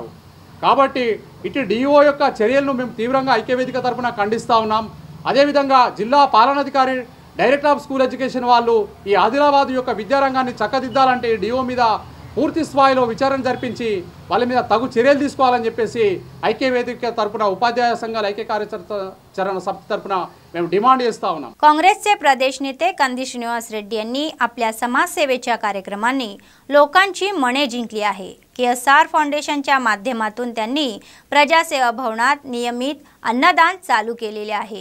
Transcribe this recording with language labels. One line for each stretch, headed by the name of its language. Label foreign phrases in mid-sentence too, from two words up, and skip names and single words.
Telugu: కాబట్టి ఇటు డిఓ యొక్క చర్యలను మేము తీవ్రంగా ఐక్యవేదిక తరఫున ఖండిస్తూ ఉన్నాం. అదేవిధంగా జిల్లా పాలనాధికారి,
English: Director of School Education
Telugu: వాళ్ళు ఈ ఆదిలాబాద్ యొక్క విద్యారంగాన్ని చక్కదిద్దాలంటే డిఓ మీద పూర్తి స్థాయిలో విచారణ జరిపించి వాళ్ళ మీద తగు చర్యలు తీసుకోవాలని చెప్పేసి ఐక్యవేదిక తరఫున, ఉపాధ్యాయ సంఘాల ఐక్య కార్యాచరణ సమితి తరఫే మేము డిమాండ్ చేస్తా ఉన్నాం.
Marathi: काँग्रेसचे प्रदेश नेते कंदी श्रीनिवास रेड्डी यांनी आपल्या समाजसेवेच्या कार्यक्रमांनी लोकांची मने जिंकली आहे. KSR फाउंडेशनच्या माध्यमातून त्यांनी प्रजासेवा भवनात नियमित अन्नदान चालू केलेले आहे.